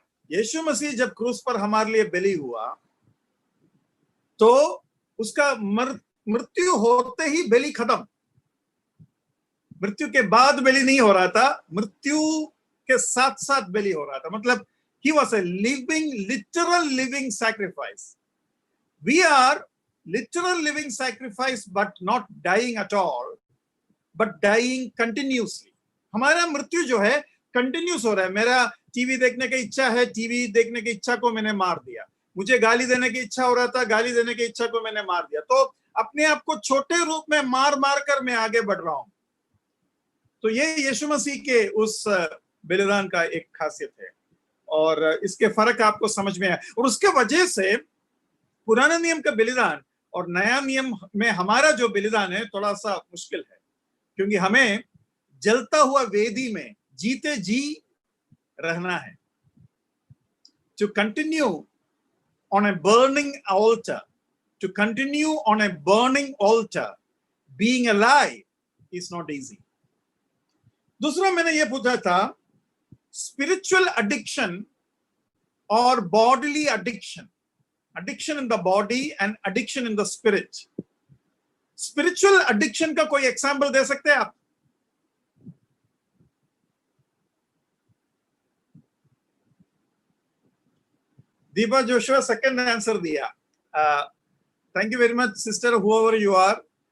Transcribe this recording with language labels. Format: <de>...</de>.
<hi>यीशु मसीह जब क्रूस पर हमारे लिए बलि हुआ, तो उसका मृत्यु होते ही बलि खत्म। मृत्यु के बाद बलि नहीं हो रहा था, मृत्यु के साथ साथ बलि हो रहा था।</hi> <en>मतलब he was a living, literal living sacrifice. We are literal living sacrifice, but not dying at all, but dying continuously.</en> <hi>हमारा मृत्यु जो है कंटिन्यूस हो रहा है। मेरा टीवी देखने की इच्छा है, टीवी देखने की इच्छा को मैंने मार दिया। मुझे गाली देने की इच्छा हो रहा था, गाली देने की इच्छा को मैंने मार दिया। तो अपने आप को छोटे रूप में मार मार कर मैं आगे बढ़ रहा हूं। तो ये यीशु मसीह के उस बलिदान का एक खासियत है, और इसके फर्क आपको समझ में आया। और उसके वजह से पुराना नियम का बलिदान और नया नियम में हमारा जो बलिदान है थोड़ा सा मुश्किल है, क्योंकि हमें जलता हुआ वेदी में जीते जी रहना है।</hi> <en>To continue on a burning altar, to continue on a burning altar, being alive is not easy.</en> <hi>दूसरा मैंने ये पूछा था,</hi> <en>spiritual addiction or bodily addiction, addiction in the body and addiction in the spirit.</en> <hi>Spiritual addiction का कोई example दे सकते हैं आप?</hi> <en>Deepa Joshua</en> <hi>सेकंड आंसर दिया।</hi> <en>Thank you very much sister, whoever you are.</en>